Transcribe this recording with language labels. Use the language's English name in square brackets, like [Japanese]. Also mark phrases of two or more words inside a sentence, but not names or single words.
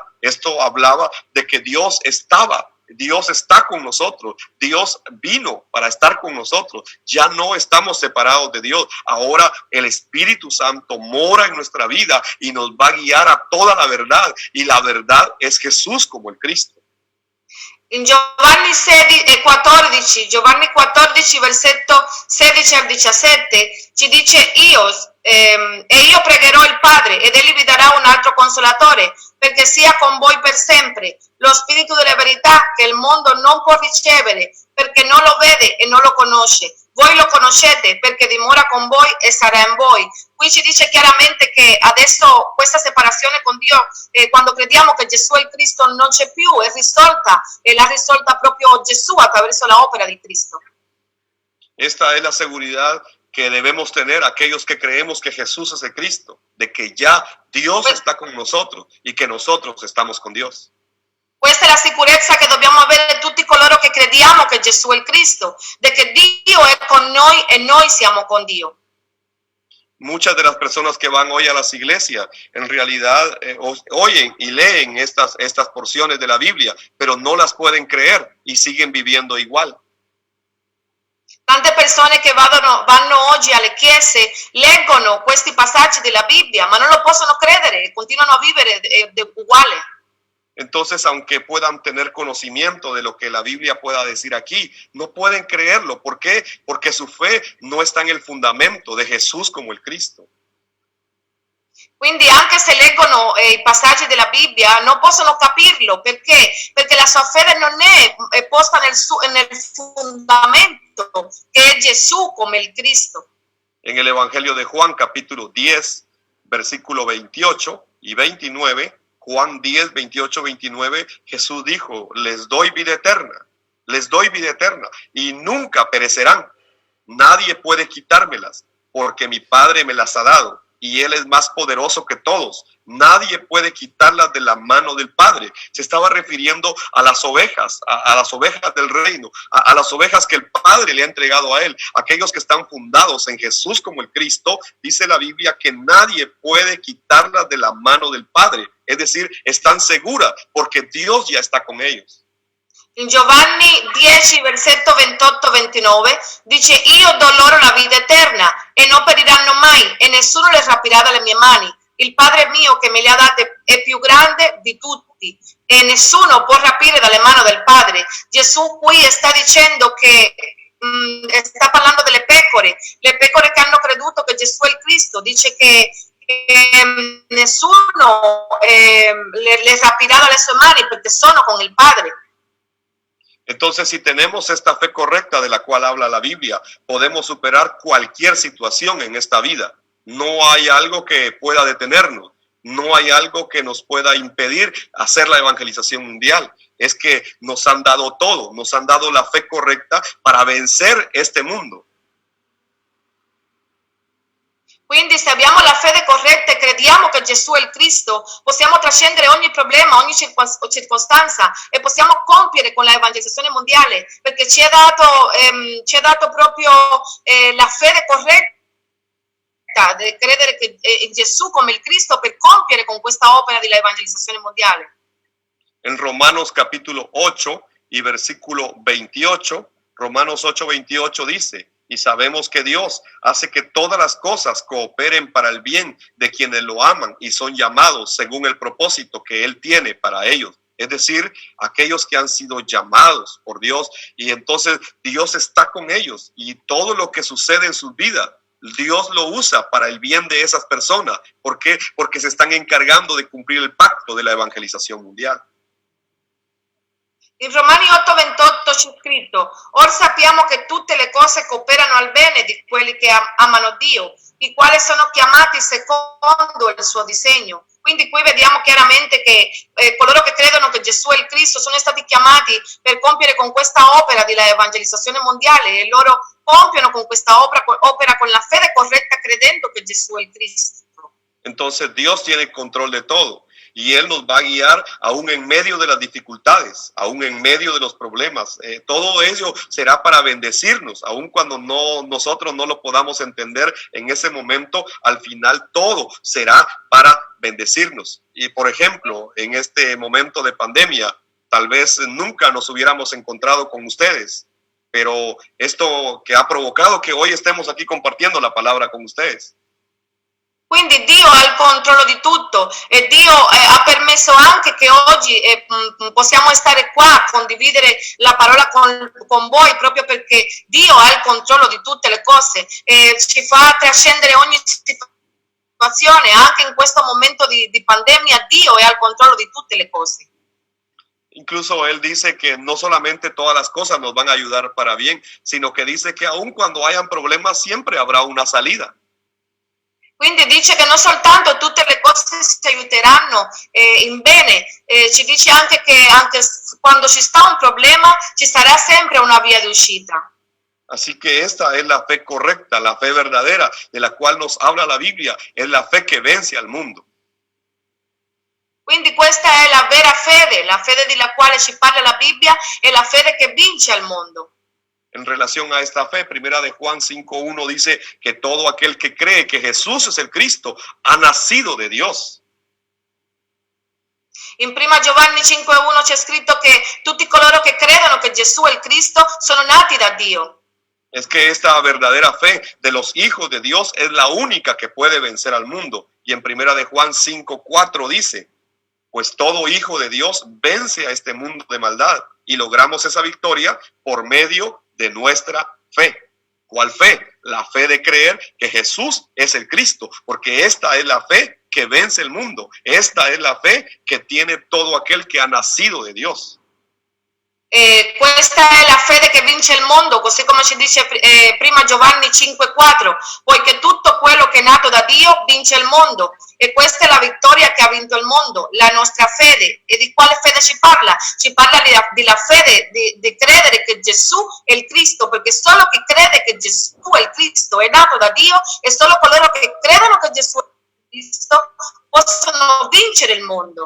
[Spanish] Esto hablaba de que Dios está con nosotros. Dios vino para estar con nosotros. Ya no estamos separados de Dios. Ahora el Espíritu Santo mora en nuestra vida y nos va a guiar a toda la verdad. Y la verdad es Jesús como el Cristo. [Italian] In Giovanni 14, versetto 16 al 17, ci dice e io pregherò il Padre ed egli vi darà un altro consolatore perché sia con voi per sempre, lo Spirito della verità che il mondo non può ricevere perché non lo vede e non lo conosce. Voi lo conoscete perché dimora con voi e sarà in voi. Qui ci dice chiaramente che adesso questa separazione con Dio, quando crediamo che Gesù è il Cristo, non c'è più, è risolta, e l'ha risolta proprio Gesù attraverso la opera di Cristo. [Spanish] Esta es la seguridad que debemos tener aquellos que creemos que Jesús es el Cristo, de que ya Dios está con nosotros y que nosotros estamos con Dios. [Italian] Questa è la sicurezza che dobbiamo avere tutti coloro che crediamo che Gesù è il Cristo, di che Dio è con noi e noi siamo con Dio. [Spanish] Muchas de las personas que van hoy a las iglesias en realidad oyen y leen estas porciones de la Biblia, pero no las pueden creer y siguen viviendo igual. [Italian] Tante persone che vanno oggi alle chiese, leggono questi passaggi della Bibbia, ma non lo possono credere e continuano a vivere uguale. [Spanish] Entonces, aunque puedan tener conocimiento de lo que la Biblia pueda decir aquí, no pueden creerlo. ¿Por qué? Porque su fe no está en el fundamento de Jesús como el Cristo. [Italian] Quindi anche se leggono i passaggi della Bibbia non possono capirlo. Perché? Perché la sua fede non è posta nel fundamento che è Gesù come il Cristo. [Spanish] En el Evangelio de Juan, capítulo 10, versículo 28 y 29, Juan 10, 28, 29, Jesús dijo, les doy vida eterna, y nunca perecerán. Nadie puede quitármelas, porque mi Padre me las ha dado, y Él es más poderoso que todos. Nadie puede quitarlas de la mano del Padre. Se estaba refiriendo a las ovejas, a las ovejas del reino, a las ovejas que el Padre le ha entregado a Él, aquellos que están fundados en Jesús como el Cristo. Dice la Biblia que nadie puede quitarlas de la mano del Padre. Es decir, están seguras porque Dios ya está con ellos. [Italian] In Giovanni 10, versetto 28-29, dice, io do loro la vita eterna e non periranno mai e nessuno le rapirà dalle mie mani. Il Padre mio che me le ha date è più grande di tutti e nessuno può rapire dalle mani del Padre. Gesù qui sta dicendo che sta parlando delle pecore che hanno creduto che Gesù è il Cristo. Dice che nessuno le rapirà dalle sue mani perché sono con il Padre. [Spanish] Entonces, si tenemos esta fe correcta de la cual habla la Biblia, podemos superar cualquier situación en esta vida. No hay algo que pueda detenernos, no hay algo que nos pueda impedir hacer la evangelización mundial. Es que nos han dado todo, nos han dado la fe correcta para vencer este mundo. [Italian] Quindi se abbiamo la fede corretta e crediamo che Gesù è il Cristo, possiamo trascendere ogni problema, ogni circostanza e possiamo compiere con la evangelizzazione mondiale, perché ci è dato proprio la fede corretta di credere in Gesù come il Cristo per compiere con questa opera della evangelizzazione mondiale. [Spanish] En Romanos capítulo 8 y versículo 28, Romanos 8, 28 dice, y sabemos que Dios hace que todas las cosas cooperen para el bien de quienes lo aman y son llamados según el propósito que Él tiene para ellos. Es decir, aquellos que han sido llamados por Dios, y entonces Dios está con ellos y todo lo que sucede en sus vidas, Dios lo usa para el bien de esas personas. ¿Por qué? Porque se están encargando de cumplir el pacto de la evangelización mundial. [Italian] In Romani 8:28 c'è scritto, or sappiamo che tutte le cose cooperano al bene di quelli che amano Dio, i quali sono chiamati secondo il suo disegno. Quindi qui vediamo chiaramente che coloro che credono che Gesù è il Cristo sono stati chiamati per compiere con questa opera di evangelizzazione mondiale, e loro compiono con questa opera con la fede corretta, credendo che Gesù è il Cristo. [Spanish] Entonces Dios tiene el control de todo. Y Él nos va a guiar aún en medio de las dificultades, aún en medio de los problemas. Todo ello será para bendecirnos, aun cuando nosotros no lo podamos entender en ese momento. Al final todo será para bendecirnos. Y por ejemplo, en este momento de pandemia, tal vez nunca nos hubiéramos encontrado con ustedes, pero esto que ha provocado que hoy estemos aquí compartiendo la palabra con ustedes. [Italian] Quindi Dio ha il controllo di tutto e Dio ha permesso anche che oggi possiamo stare qua a condividere la parola con voi proprio perché Dio ha il controllo di tutte le cose e ci fa trascendere ogni situazione, anche in questo momento di pandemia Dio è al controllo di tutte le cose. [Spanish] Incluso él dice que no solamente todas las cosas nos van a ayudar para bien, sino que dice que aun cuando hayan problemas siempre habrá una salida. [Italian] Quindi dice che non soltanto tutte le cose si aiuteranno in bene, ci dice anche che anche quando ci sta un problema ci sarà sempre una via di uscita. [Spanish] Así que esta es la fe correcta, la fe verdadera de la cual nos habla la Biblia, es la fe que vence al mundo. [Italian] Quindi questa è la vera fede, la fede della quale ci parla la Bibbia è la fede che vince al mondo. [Spanish] En relación a esta fe, primera de Juan 5:1 dice que todo aquel que cree que Jesús es el Cristo ha nacido de Dios. [Italian] In prima Giovanni 5:1 c'è scritto che tutti coloro che credono che Gesù è il Cristo sono nati da Dio. [Spanish] Es que esta verdadera fe de los hijos de Dios es la única que puede vencer al mundo. Y en primera de Juan 5:4 dice, pues todo hijo de Dios vence a este mundo de maldad y logramos esa victoria por medio de nuestra fe. ¿Cuál fe? La fe de creer que Jesús es el Cristo, porque esta es la fe que vence el mundo. Esta es la fe que tiene todo aquel que ha nacido de Dios. [Italian] Questa è la fede che vince il mondo, così come ci dice prima Giovanni 5:4, poiché tutto quello che è nato da Dio vince il mondo e questa è la vittoria che ha vinto il mondo, la nostra fede. E di quale fede ci parla? Ci parla della fede di credere che Gesù è il Cristo, perché solo chi crede che Gesù è il Cristo è nato da Dio e solo coloro che credono che Gesù è il Cristo possono vincere il mondo.